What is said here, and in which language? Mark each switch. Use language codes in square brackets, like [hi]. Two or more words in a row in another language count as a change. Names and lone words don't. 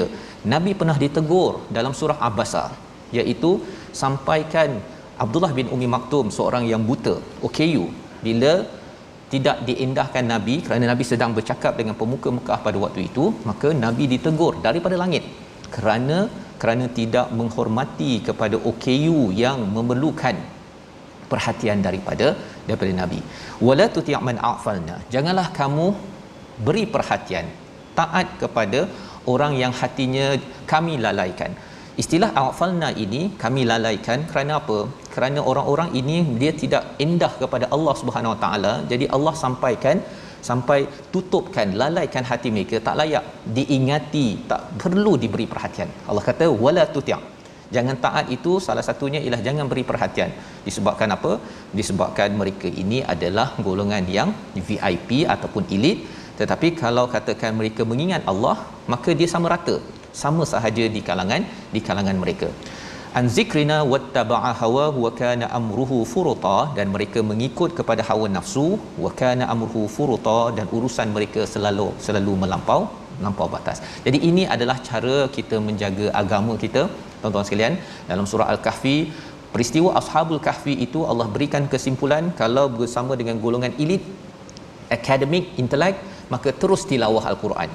[ms] Nabi pernah ditegur dalam surah Abasa, iaitu sampaikan Abdullah bin Umi Maktum, seorang yang buta, OKU, bila tidak diindahkan Nabi kerana Nabi sedang bercakap dengan pemuka Mekah pada waktu itu, maka Nabi ditegur daripada langit kerana tidak menghormati kepada OKU yang memerlukan perhatian daripada Nabi. [ar] ولا تطع من أغفلنا. [ms] Janganlah kamu beri perhatian, taat kepada orang yang hatinya kami lalaikan. Istilah a'falna ini kami lalaikan kerana apa? Kerana orang-orang ini dia tidak indah kepada Allah [ar] سبحانه وتعالى. [ms] Jadi Allah sampai tutupkan, lalaikan hati mereka, tak layak diingati, tak perlu diberi perhatian. Allah kata [ar] ولا تطع'. [ms] Jangan taat itu salah satunya ialah jangan beri perhatian. Disebabkan apa? Disebabkan mereka ini adalah golongan yang VIP ataupun elit. Tetapi kalau katakan mereka mengingat Allah, maka dia sama rata, sama sahaja di kalangan mereka. [ar] عن ذكرنا واتبع هواه وكان أمره فرطا, [ms] dan mereka mengikut kepada hawa nafsu, [ar] وكان أمره فرطا, [ms] dan urusan mereka selalu melampau batas. Jadi ini adalah cara kita menjaga agama kita, tuan-tuan sekalian. Dalam surah Al-Kahfi, peristiwa Ashabul Kahfi itu Allah berikan kesimpulan, kalau bersama dengan golongan elit, akademik, intelek, maka terus tilawah Al-Quran.